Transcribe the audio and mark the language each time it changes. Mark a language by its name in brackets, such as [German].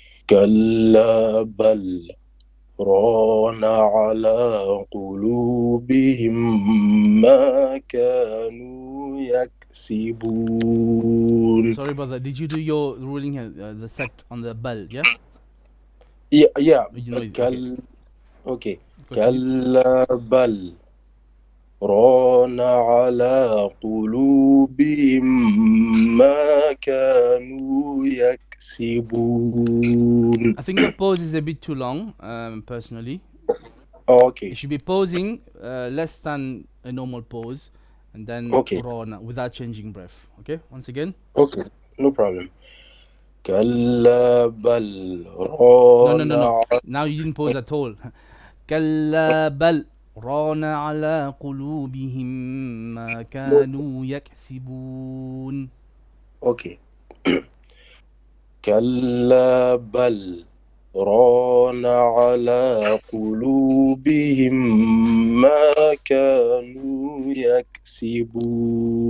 [Arabic] كلا بل ران على قلوبهم ما كانوا يكسبون. [English] Sorry, brother. Did you do your ruling the set on the bell? Yeah. Yeah. You know it, Okay. Continue. [Arabic] كلا بل ران على قلوبهم ما كانوا يكسبون. [English] I think the pause is a bit too long, personally. Okay. You should be pausing less than a normal pause, and then Okay. run without changing breath. Okay, once again. Okay, no problem. [Arabic] كلا بل [English] No. [Arabic] ران [English] Now you didn't pause at all. [Arabic] كلا بل ران على قلوبهم ما كانوا يكسبون. [English] Okay. [Arabic] كلا بل ران على قلوبهم ما كانوا يكسبون.